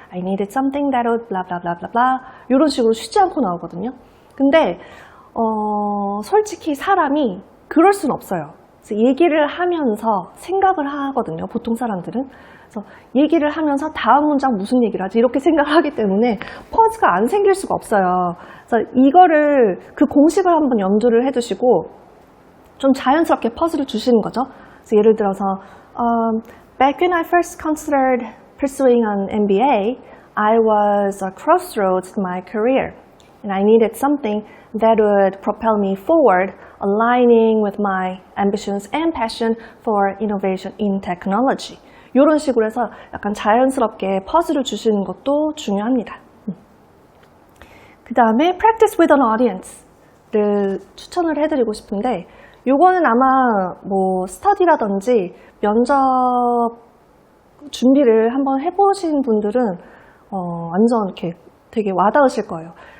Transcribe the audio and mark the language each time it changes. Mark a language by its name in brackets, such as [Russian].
[English] I needed something that would blah blah blah blah blah. [Korean] 이런 식으로 쉬지 않고 나오거든요. 근데 솔직히 사람이 그럴 수는 없어요. 그래서 얘기를 하면서 생각을 하거든요. 보통 사람들은. 그래서 얘기를 하면서 다음 문장 무슨 얘기를 하지? 이렇게 생각을 하기 때문에 퍼즈가 안 생길 수가 없어요. 그래서 이거를 그 공식을 한번 염두를 해두시고 좀 자연스럽게 퍼즈를 주시는 거죠. 그래서 예를 들어서 [English] Back when I first considered pursuing an MBA, I was at a crossroads in my career. And I needed something that would propel me forward, aligning with my ambitions and passion for innovation in technology. [Korean] 이런 식으로 해서 약간 자연스럽게 퍼즐을 주시는 것도 중요합니다. 그 다음에 [English] practice with an audience [Korean] 를 추천을 해드리고 싶은데 요거는 아마 뭐 스터디라든지 면접 준비를 한번 해보신 분들은 완전 이렇게 되게 와닿으실 거예요.